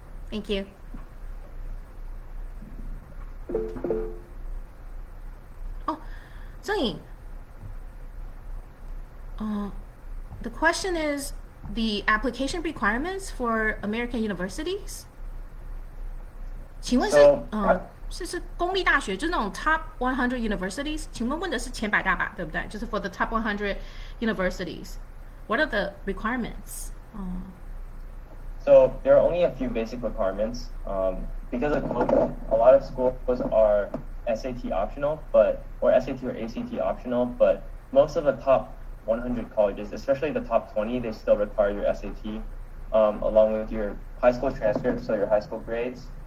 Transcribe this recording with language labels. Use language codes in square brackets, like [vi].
[en] Thank you. Oh, Zheng Ying. The question is the application requirements for American universities. [zh] 请问是公立大学，就是那种 [en] top 100 universities。 [zh] 请问的是前100大吧，对不对？就是 [en] for the top 100 universities. What are the requirements? So there are only a few basic requirements. Because of COVID, a lot of schools are SAT optional, or SAT or ACT optional, but most of the top 100 colleges, especially the top 20, they still require your SAT, along with your high school transcript, so your high school grades.